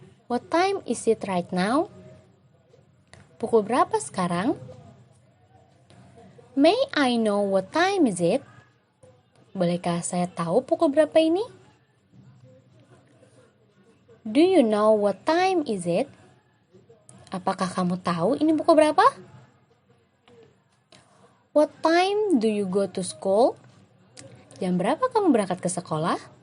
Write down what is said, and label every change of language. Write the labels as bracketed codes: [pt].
[en] What time is it right now? [id] Pukul berapa sekarang? [en] May I know what time is it? [id] Bolehkah saya tahu pukul berapa ini? [en] Do you know what time is it? [id] Apakah kamu tahu ini pukul berapa? [en] What time do you go to school? [id] Jam berapa kamu berangkat ke sekolah?